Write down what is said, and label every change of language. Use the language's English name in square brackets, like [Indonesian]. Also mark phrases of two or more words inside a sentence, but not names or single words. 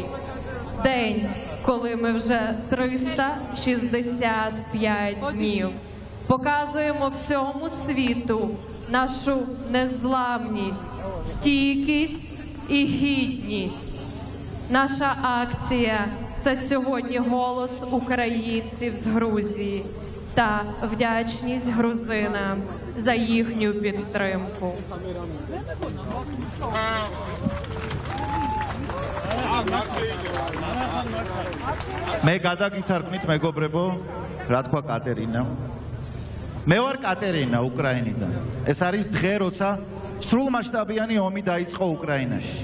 [Ukrainian] День, коли ми вже 365 днів показуємо всьому світу нашу незламність, стійкість і гідність. Наша акція – це сьогодні голос українців з Грузії та вдячність грузинам за їхню підтримку. [Georgian] მე გადაგითარგმნით მეგობრებო, რა თქვა კატერინა. მე ვარ კატერინა უკრაინიდან. ეს არის დღე, როცა სრულმასშტაბიანი ომი დაიწყო უკრაინაში.